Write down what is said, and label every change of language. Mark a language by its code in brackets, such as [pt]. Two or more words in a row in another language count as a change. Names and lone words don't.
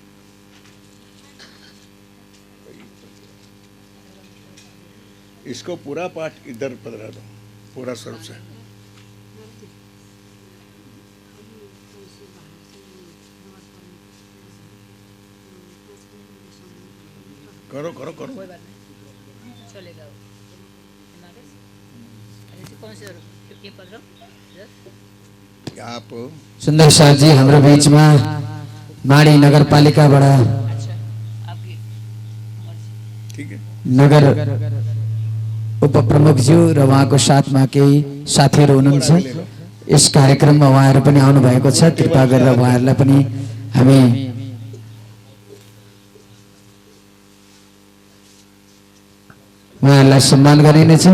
[hi] इसको पूरा पाठ इधर पधरा दो, पूरा स्वरूप से करो करो करो। कोई बात नहीं, चलेगा। कौन से ये पढ़ रहा हूँ? आप [ne] सुन्दर सर जी हाम्रो बीचमा माडी नगरपालिकाबाट [hi] अच्छा, आपकी ठीक है। [ne] नगर उपप्रमुखज्यू र उहाँको साथमा केही साथीहरू हुनुहुन्छ। यस कार्यक्रममा उहाँहरू पनि आउनु भएको छ। कृपा गरेर उहाँहरूलाई पनि हामी उहाँहरूलाई सम्मान गरिनेछौँ।